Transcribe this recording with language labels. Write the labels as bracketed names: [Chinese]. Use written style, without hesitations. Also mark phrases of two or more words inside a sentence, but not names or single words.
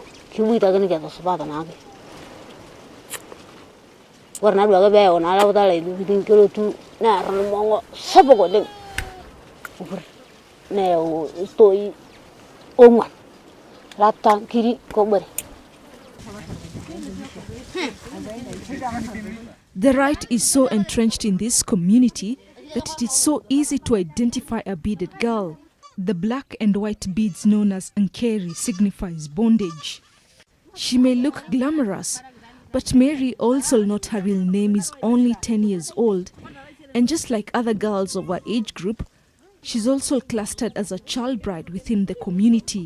[Masai] Kibuita ake nikiata supat naake. Ore naa duake peyau naa lauta lai kelotu nearr ilmong'o sapuk oleng' neyau iltoi ong'uan lata nkiri kobore. [English] The rite is so entrenched in this community that it is so easy to identify a beaded girl. The black and white beads known as ankeri signifies bondage. She may look glamorous, but Mary, also not her real name, is only 10 years old, and just like other girls of her age group, she's also clustered as a child bride within the community.